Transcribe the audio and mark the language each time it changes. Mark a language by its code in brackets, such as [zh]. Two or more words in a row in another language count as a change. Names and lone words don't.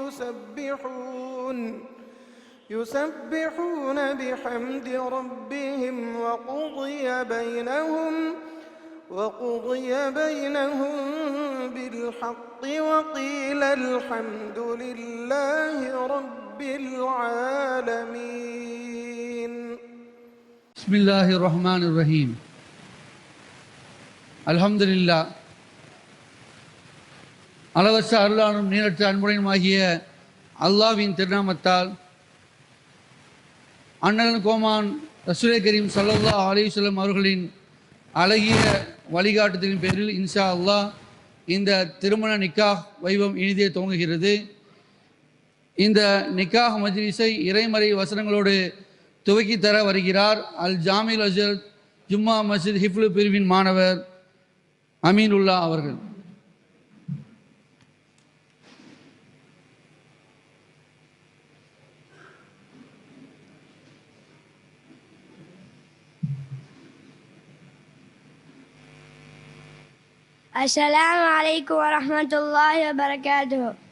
[ar] يسبحون بحمد ربهم وقضي بينهم بالحق وقيل الحمد لله رب العالمين. بسم الله الرحمن الرحيم. الحمد لله. [ta] அளவற்ற அருளானும் நீரற்ற அன்புடையுமாகிய அல்லாஹ்வின் திருநாமத்தால் அண்ணன் கோமான் ரசூலே கரீம் [ar] صلى الله عليه وسلم [ta] அவர்களின் அழகிய வழிகாட்டுதலின் பேரில் இன்ஷா அல்லாஹ் இந்த திருமண நிக்காஹ் வைபவம் இனிதே துவங்குகிறது. இந்த நிக்காஹ் மஜ்லிஸை இறைமறை வசனங்களோடு துவக்கி தர வருகிறார் அல் ஜாமில் அஜர் ஜும்மா மஸ்ஜித் ஹிஃப்லு பிரிவின் மாணவர் அமீனுல்லா அவர்கள். [ar] السلام عليكم ورحمة الله وبركاته.